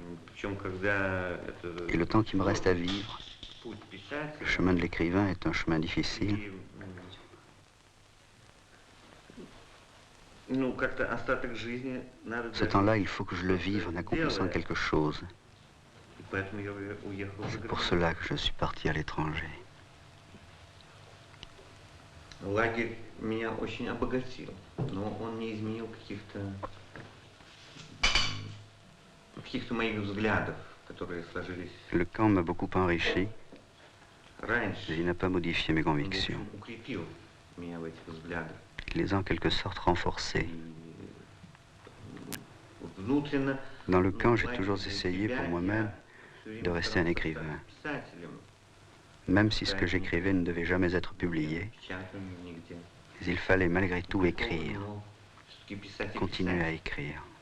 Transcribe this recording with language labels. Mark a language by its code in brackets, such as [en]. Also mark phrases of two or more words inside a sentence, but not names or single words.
[fr] Et le temps qui me reste à vivre, le chemin de l'écrivain est un chemin difficile. Ce temps-là, il faut que je le vive en accomplissant quelque chose. C'est pour cela que je suis parti à l'étranger. [ru] Лагерь меня очень обогатил, но он не изменил каких-то моих взглядов, которые сложились. [fr] Le camp m'a beaucoup enrichi, mais il n'a pas modifié mes convictions. [ru] Укрепил меня в этих взглядах. [fr] Il les a en quelque sorte renforcés. Dans le camp, j'ai toujours essayé pour moi-même de rester un écrivain. Même si ce que j'écrivais ne devait jamais être publié, mais il fallait malgré tout écrire, continuer à écrire.